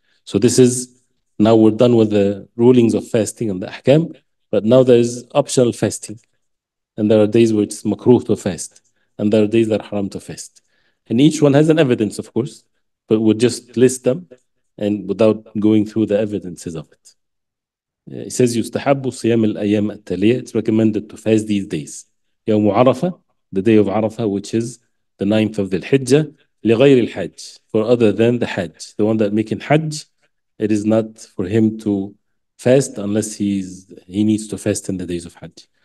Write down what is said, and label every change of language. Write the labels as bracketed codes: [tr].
[en] So this is, now we're done with the rulings of fasting and the ahkam, but now there's optional fasting. And there are days where it's makruh to fast, and there are days that are haram to fast. And each one has an evidence, of course, but we'll just list them and without going through the evidences of it. It says [ar] يستحب صيام الأيام التالية. [en] It's recommended to fast these days. [ar] يوم عرفة, [en] the day of Arafah, which is the 9th of the Hijjah, [ar] لغير الحج, [en] for other than the Hajj. The one that making Hajj, it is not for him to fast unless he needs to fast in the days of Hajj.